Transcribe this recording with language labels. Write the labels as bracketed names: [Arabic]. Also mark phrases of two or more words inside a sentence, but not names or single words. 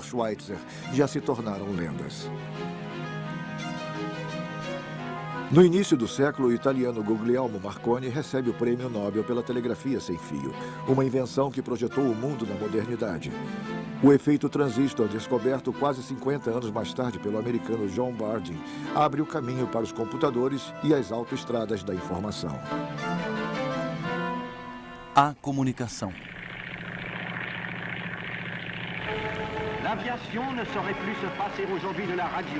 [Portuguese] Schweitzer já se tornaram lendas. No início do século, o italiano Guglielmo Marconi recebe o Prêmio Nobel pela telegrafia sem fio, uma invenção que projetou o mundo na modernidade. O efeito transistor, descoberto quase 50 anos mais tarde pelo americano John Bardeen, abre o caminho para os computadores e as autoestradas da informação. A comunicação. [French] L'aviation ne saurait plus se passer aujourd'hui de la radio.